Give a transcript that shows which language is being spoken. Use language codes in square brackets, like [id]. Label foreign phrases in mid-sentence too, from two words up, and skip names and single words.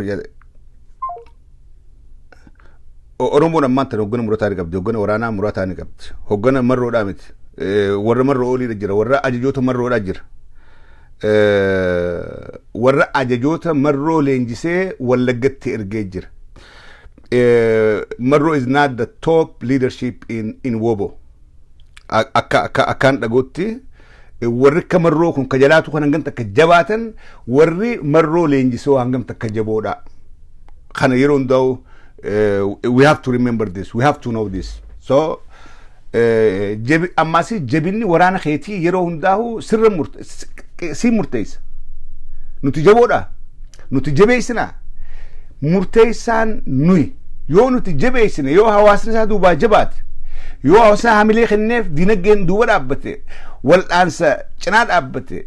[om] Oromoon ammaan tan hoggana murataa ni qabdi hoggana waraanaa murataa ni qabdi hoggana marroodhaa miti warra marroo oliidha jira warra ajajoota marroodhaa jira warra ajajoota marroo leenjisee wallaggatti ergee jira. [en] Marro is not the top leadership in Wobo. [om] Akkaan dhagootti warri akka marroo kun ka jalaatu kan hangam takka jabaatan warri marroo leenjisoo hangam takka jaboodha. Kana yeroo hundaa'u [en] we have to remember this. We have to know this. [om] So ammaasi jabinni waraana keetii yeroo hundaa'u sirra si murteessa. Nuti jaboodha. Nuti jabeessinaa. Murteessaan nuyi. Yoo nuti jabeessine yoo hawaasni isaa duubaa jabaate yoo hawaasni hamilee kenneef dinagdeen duuba dhaabbate wal'aansa cinaa dhaabbate